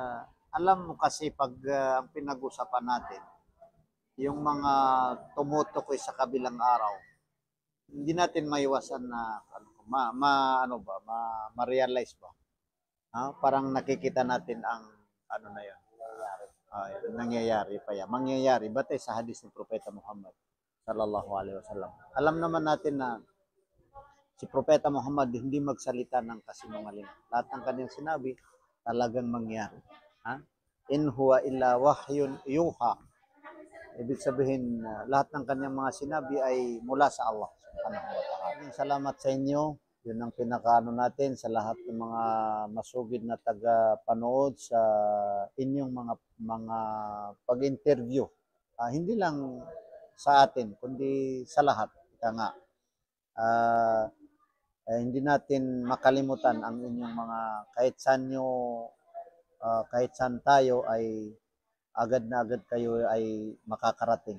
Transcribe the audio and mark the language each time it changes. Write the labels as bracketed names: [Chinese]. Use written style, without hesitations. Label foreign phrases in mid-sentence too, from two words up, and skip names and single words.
[Filipino] Alam mo kasi pag ang pinag-usapan natin, yung mga tumutukoy sa kabilang araw, hindi natin maiwasan na ma-realize ba? Parang nakikita natin ang na yun. Nangyayari pa yan. Mangyayari batay sa hadis ng Propeta Muhammad [Arabic] صلى الله عليه وسلم. [Filipino] Alam naman natin na si Propeta Muhammad hindi magsalita ng kasinungalingan. Lahat ng kanyang sinabi talagang mangyari. [Arabic] إن هو إلا وحي يوحى. [Filipino] Ibig sabihin, lahat ng kanyang mga sinabi ay mula sa Allah [Arabic] سبحانه وتعالى. [Filipino] Salamat sa inyo. Yun ang pinakaano natin sa lahat ng mga masugid na taga-panood sa inyong mga pag-interview. Hindi lang sa atin, kundi sa lahat. Kaya nga, hindi natin makalimutan ang inyong mga kahit saan tayo ay agad na agad kayo ay makakarating.